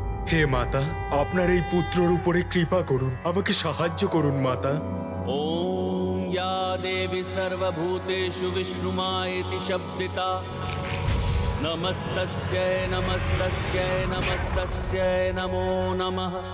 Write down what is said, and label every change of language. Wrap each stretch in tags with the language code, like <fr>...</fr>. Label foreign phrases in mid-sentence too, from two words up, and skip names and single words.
<bn>হে মাতা, আপনার এই পুত্রর উপরে কৃপা করুন, আমাকে সাহায্য করুন মাতা।</bn> <sa>ॐ या देवी सर्वभूतेषु विष्णुमायेति शब्दिता नमस्तस्यै नमस्तस्यै नमस्तस्यै नमो नमः।</sa>